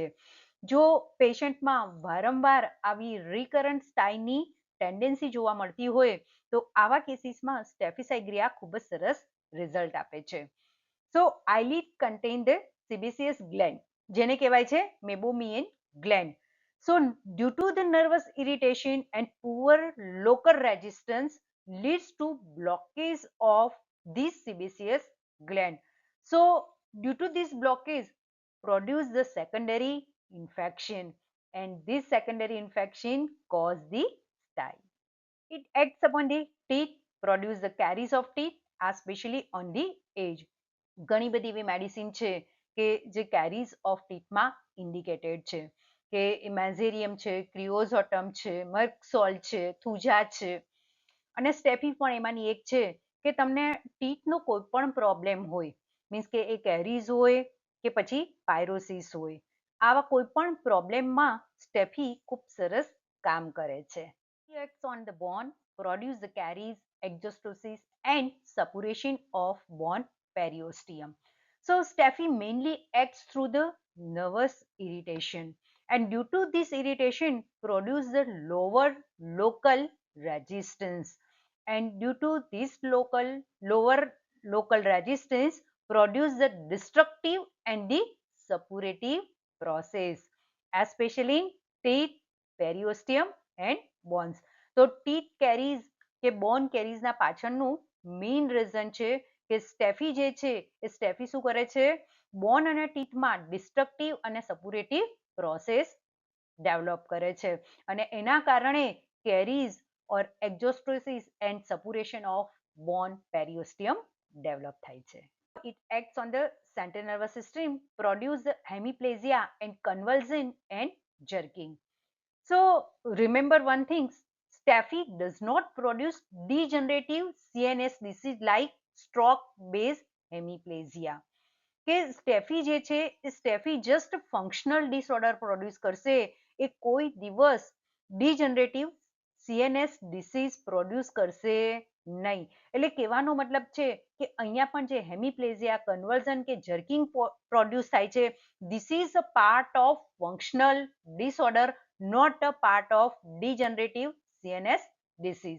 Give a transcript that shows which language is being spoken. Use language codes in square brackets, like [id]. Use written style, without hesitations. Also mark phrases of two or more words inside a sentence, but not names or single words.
[gu] જો પેશન્ટમાં વારંવાર આવી [en] recurrent stye [gu] ટેન્ડન્સી જોવા મળતી હોય તો આવા કેસીસમાં સ્ટેફિસાઇગ્રિયા ખૂબ જ સરસ રિઝલ્ટ આપે છે. [en] So eyelid contain the sebaceous gland, [gu] જેને કહેવાય છે [en] Meibomian gland. So due to the nervous irritation and poor local resistance leads to blockage of this sebaceous gland. So due to this blockage produce the secondary infection, and this secondary infection cause the stye. It acts upon the teeth, produce the caries of teeth, especially on the edge. [gu] ઘણી બધી એવી મેડિસિન છે કે જે [en] caries of teeth [gu] ઇન્ડિકેટેડ છે, કે મેઝેરિયમ છે, ક્રિઓઝોટમ છે, મર્કસોલ છે, થુજા છે, અને સ્ટેફી પણ એમાંની એક છે કે તમને ટીથનો કોઈ પણ પ્રોબ્લેમ હોય, મીન્સ કે એ કેરીઝ હોય કે પછી પાયરોસિસ હોય, આવા કોઈ પણ પ્રોબ્લેમમાં સ્ટેફી ખૂબ સરસ કામ કરે છે. [en] It acts on the bone, produce the caries, exostosis and suppuration of bone periosteum. So staphy mainly acts through the nervous irritation, and due to this irritation produce the lower local resistance, and due to this lower local resistance produce the destructive and the suppurative process, especially in teeth, periosteum and બોન્સ. [gu] તો [en] teeth caries [gu] કે [en] bone caries [gu] પાછળનું [en] main reason [gu] છે કે સ્ટેફી જે છે એ સ્ટેફી શું કરે છે? બોન અને ટીથમાં ડિસ્ટ્રક્ટિવ અને [en] suppurative process develop [gu] કરે છે, અને એના કારણે [en] caries or exostosis and suppuration of bone periosteum develop [gu] થાય છે. [en] It acts on the central nervous system, produce the hemiplegia and convulsion and jerking. So remember one thing, Staphy does not produce degenerative CNS disease like stroke-based hemiplegia. [gu] કે સ્ટેફી જે છે એ સ્ટેફી [en] just functional disorder produce [gu] કરશે, એ કોઈ દિવસ [en] degenerative CNS disease produce [gu] કરશે નહીં. એટલે કહેવાનો મતલબ છે કે અહીંયા પણ જે [en] hemiplegia, conversion [gu] કે [en] jerking produce [gu] થાય છે, [en] this is a part of functional disorder, not a part of degenerative CNS disease.